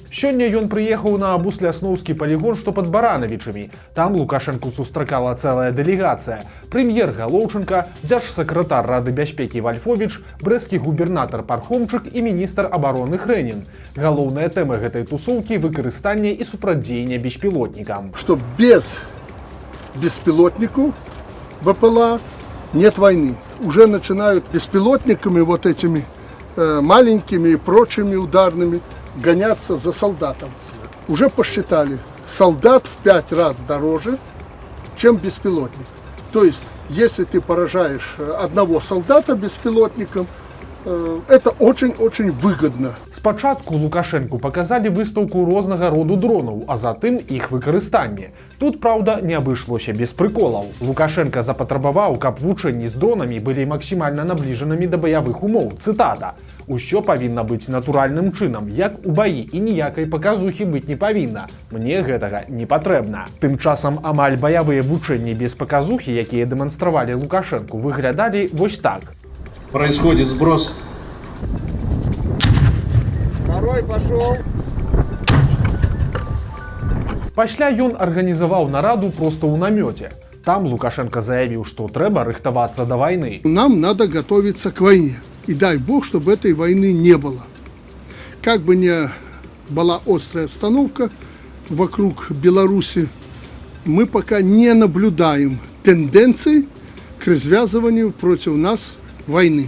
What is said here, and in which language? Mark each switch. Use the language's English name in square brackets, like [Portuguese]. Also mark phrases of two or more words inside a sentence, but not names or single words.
[Belarusian] Сёння ён прыехаў на Буслясноўскі палігон, што пад Баранавічамі. Там Лукашенку сустракала цэлая дэлегацыя. Прэм'ер Галоўчынка, дзяржсакратар Рады бяспекі Вальфовіч, брэсцкі губернатар Пархомчык і міністр абароны Хрэнін. Галоўная тэма гэтай тусоўкі – выкарыстанне і супрацьдзеянне беспілотнікам. [Russian] Што без беспилотников БПЛА нет войны. Уже начинают беспилотниками вот этими маленькими и прочими ударными гоняться за солдатом. Уже посчитали, солдат в 5 раз дороже, чем беспилотник. То есть, если ты поражаешь одного солдата беспилотником, это очень-очень выгодно. [Belarusian] Спачатку Лукашенку паказалі выстаўку рознага роду дронаў, а затым іх выкарыстанне. Тут, праўда, не абышлося без прыколаў. Лукашенко запатрабаваў, каб вучэнні з дронамі былі максімальна набліжанымі да баявых умоў. Цытата. «Усё павінна быць натуральным чынам, як у баі, і ніякай паказухі быць не павінна. Мне гэтага не патрэбна». Тым часам амаль баявыя вучэнні без паказухі, якія дэманстравалі Лукашенку, выглядалі вось так. [Russian] Происходит сброс. Второй пошел. [Belarusian] Пасля ён арганізаваў нараду проста ў намёце. Там Лукашенко заявіў, што трэба рыхтавацца да вайны. [Russian] Нам надо готовиться к войне. И дай Бог, чтобы этой войны не было. Как бы ни была острая обстановка вокруг Беларуси, мы пока не наблюдаем тенденций к развязыванию против нас войны.